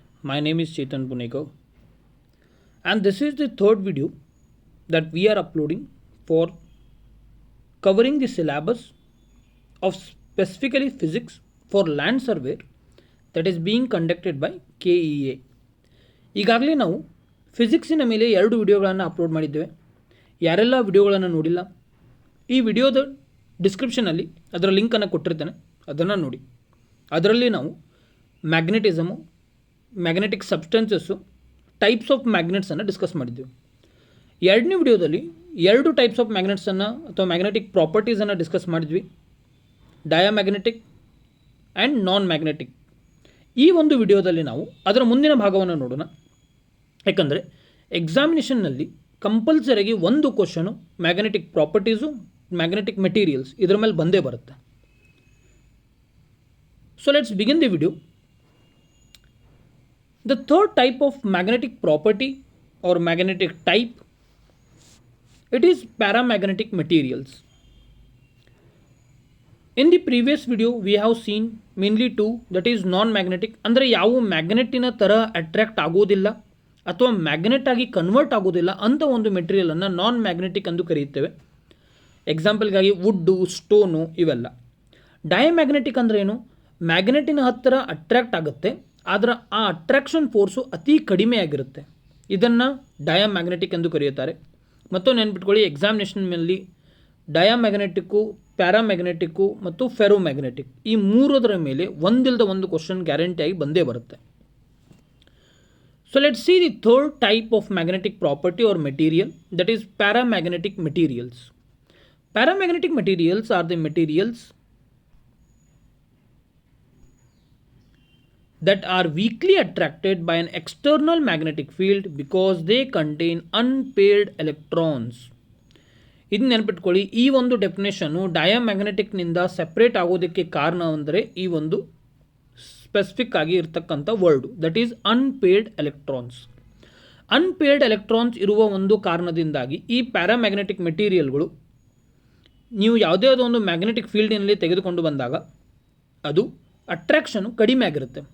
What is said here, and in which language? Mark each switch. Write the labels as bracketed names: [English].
[English] My name is Chetan Punekar and this is the third video that we are uploading for covering the syllabus of specifically physics for land survey that is being conducted by KEA. [Kannada] ಈಗಾಗಲೇ ನಾವು ಫಿಸಿಕ್ಸಿನ ಮೇಲೆ 2 ವಿಡಿಯೋಗಳನ್ನು upload ಮಾಡಿದ್ದೇವೆ. ಯಾರೆಲ್ಲ ವಿಡಿಯೋಗಳನ್ನು ನೋಡಿಲ್ಲ ಈ ವಿಡಿಯೋದ ಡಿಸ್ಕ್ರಿಪ್ಷನಲ್ಲಿ ಅದರ ಲಿಂಕನ್ನು ಕೊಟ್ಟಿರ್ತೇನೆ, ಅದನ್ನು ನೋಡಿ. ಅದರಲ್ಲಿ ನಾವು ಮ್ಯಾಗ್ನೆಟಿಸಮು, ಮ್ಯಾಗ್ನೆಟಿಕ್ ಸಬ್ಸ್ಟೆನ್ಸಸ್ಸು, ಟೈಪ್ಸ್ ಆಫ್ ಮ್ಯಾಗ್ನೆಟ್ಸನ್ನು ಡಿಸ್ಕಸ್ ಮಾಡಿದ್ದೆವು. ಎರಡನೇ ವಿಡಿಯೋದಲ್ಲಿ 2 ಟೈಪ್ಸ್ ಆಫ್ ಮ್ಯಾಗ್ನೆಟ್ಸನ್ನು ಅಥವಾ ಮ್ಯಾಗ್ನೆಟಿಕ್ ಪ್ರಾಪರ್ಟೀಸನ್ನು ಡಿಸ್ಕಸ್ ಮಾಡಿದ್ವಿ, ಡಯಾಮ್ಯಾಗ್ನೆಟಿಕ್ ಆ್ಯಂಡ್ ನಾನ್ ಮ್ಯಾಗ್ನೆಟಿಕ್. ಈ ಒಂದು ವಿಡಿಯೋದಲ್ಲಿ ನಾವು ಅದರ ಮುಂದಿನ ಭಾಗವನ್ನು ನೋಡೋಣ. ಯಾಕಂದರೆ ಎಕ್ಸಾಮಿನೇಷನ್ನಲ್ಲಿ ಕಂಪಲ್ಸರಿಯಾಗಿ ಒಂದು question magnetic properties, magnetic materials ಇದರ ಮೇಲೆ ಬಂದೇ ಬರುತ್ತೆ. [English] So let's begin the video. The third type of magnetic property or magnetic type, it is paramagnetic materials. In the previous video we have seen mainly two, that is non-magnetic, [Kannada] ಅಂದರೆ ಯಾವ ಮ್ಯಾಗ್ನೆಟಿನ ಥರ attract ಆಗೋದಿಲ್ಲ ಅಥವಾ magnet ಆಗಿ convert ಆಗೋದಿಲ್ಲ ಅಂತ ಒಂದು ಮೆಟೀರಿಯಲನ್ನು ನಾನ್ magnetic ಎಂದು ಕರೆಯುತ್ತೇವೆ. ಎಕ್ಸಾಂಪಲ್ಗಾಗಿ ವುಡ್ಡು, ಸ್ಟೋನು ಇವೆಲ್ಲ. ಡಯಾಮ್ಯಾಗ್ನೆಟಿಕ್ ಅಂದರೆ ಏನು? ಮ್ಯಾಗ್ನೆಟಿನ ಹತ್ತಿರ ಅಟ್ರ್ಯಾಕ್ಟ್ ಆಗುತ್ತೆ, ಆದರೆ ಆ ಅಟ್ರಾಕ್ಷನ್ ಫೋರ್ಸು ಅತಿ ಕಡಿಮೆ ಆಗಿರುತ್ತೆ. ಇದನ್ನು ಡಯಾಮ್ಯಾಗ್ನೆಟಿಕ್ ಎಂದು ಕರೆಯುತ್ತಾರೆ. ಮತ್ತು ನೆನ್ಪಿಟ್ಕೊಳ್ಳಿ, ಎಕ್ಸಾಮಿನೇಷನ್ನಲ್ಲಿ ಡಯಾಮ್ಯಾಗ್ನೆಟಿಕ್ಕು, ಪ್ಯಾರಾಮ್ಯಾಗ್ನೆಟಿಕ್ಕು ಮತ್ತು ಫೆರೋಮ್ಯಾಗ್ನೆಟಿಕ್ ಈ ಮೂರದರ ಮೇಲೆ ಒಂದಿಲ್ಲದ ಒಂದು ಕ್ವಶನ್ ಗ್ಯಾರಂಟಿಯಾಗಿ ಬಂದೇ ಬರುತ್ತೆ. [English] So let's see the third type of magnetic property or material, that is paramagnetic materials. Paramagnetic materials are the materials that are weakly attracted by an external magnetic field because they contain unpaired electrons. [Kannada] ಇದನ್ನ ನೆನಪಿಟ್ಕೊಳ್ಳಿ. ಈ ಒಂದು definition ಡಯಾಮ್ಯಾಗ್ನೆಟಿಕ್ನಿಂದ separate ಆಗೋದಕ್ಕೆ ಕಾರಣ ಅಂದರೆ ಈ ಒಂದು specific ಆಗಿ ಇರತಕ್ಕಂಥ word, [English] That is unpaired electrons. [Kannada] Unpaired electrons ಇರುವ ಒಂದು ಕಾರಣದಿಂದಾಗಿ ಈ ಪ್ಯಾರಾಮ್ಯಾಗ್ನೆಟಿಕ್ ಮೆಟೀರಿಯಲ್ಗಳು ನೀವು ಯಾವುದೇ ಒಂದು ಮ್ಯಾಗ್ನೆಟಿಕ್ ಫೀಲ್ಡಿನಲ್ಲಿ ತೆಗೆದುಕೊಂಡು ಬಂದಾಗ ಅದು ಅಟ್ರಾಕ್ಷನು ಕಡಿಮೆ ಆಗಿರುತ್ತೆ.